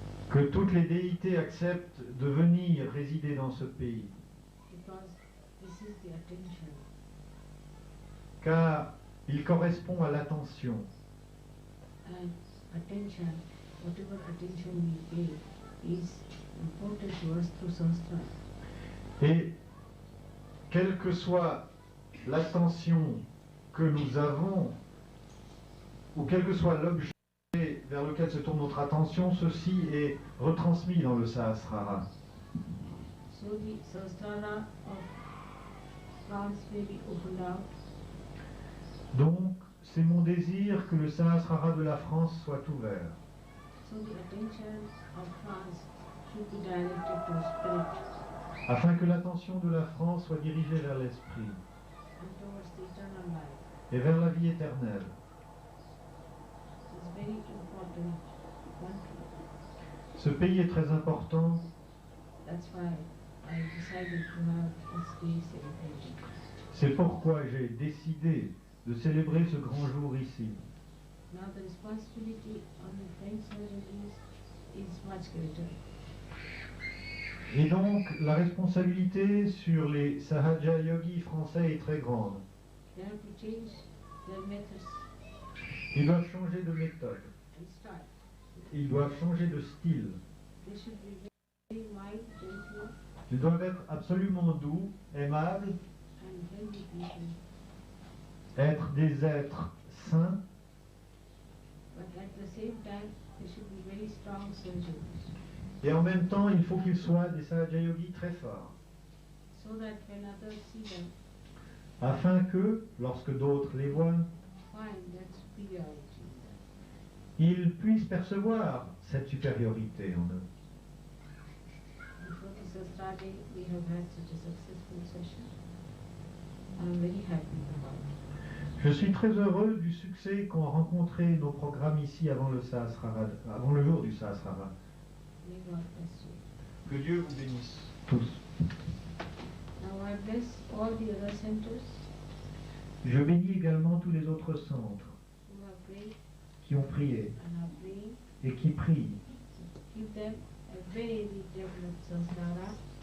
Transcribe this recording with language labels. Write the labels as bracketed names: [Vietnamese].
[French] Que toutes les déités acceptent de venir résider dans ce pays, [English] Because this is the attention, [French] car il correspond à l'attention. [English] and attention, whatever attention we pay, is important to us through Sahasrara. [French] Et quelle que soit l'attention que nous avons, ou quel que soit l'objet vers lequel se tourne notre attention, ceci est retransmis dans le Sahasrara. [English] So the Sahasrara of France may be opened out, [French] Donc, c'est mon désir que le Sahasrara de la France soit ouvert, [English] so the attention of France should be directed to spirit [French] afin que l'attention de la France soit dirigée vers l'esprit [English] and towards the eternal life. [French] et vers la vie éternelle. [English] It's very important country. [French] Ce pays est très important, [English] That's why I decided to have this day celebration. [French] c'est pourquoi j'ai décidé de célébrer ce grand jour ici. [English] Now the responsibility on the French surgeons is much greater. [French] Et donc, la responsabilité sur les Sahaja Yogis français est très grande. [English] They have to change their methods [French] Ils doivent changer de méthode. [English] and style. [French] Ils doivent changer de style. [English] They should be very mild, gentle, [French] Ils doivent être absolument doux, aimables, [English] and healthy people. [French] être des êtres saints, [English] But at the same time, they should be very strong surgeons, [French] et en même temps, il faut qu'ils soient des Sahaja Yogis très forts, [English] so that when others see them, [French] afin que, lorsque d'autres les voient, [English] find that superiority. [French] ils puissent percevoir cette supériorité en eux. [English] Before this was starting, we have had such a successful session. I'm very happy about it. [French] Je suis très heureux du succès qu'ont rencontré nos programmes ici avant le Sahasrara, avant le jour du Sahasrara. [English] May God bless you. [French] Que Dieu vous bénisse tous. [English] Now I bless all the other centers [French] Je bénis également tous les autres centres [English] who have prayed [French] qui ont prié [English] and are praying. [French] et qui prient, [English] Give them a very developed samskara,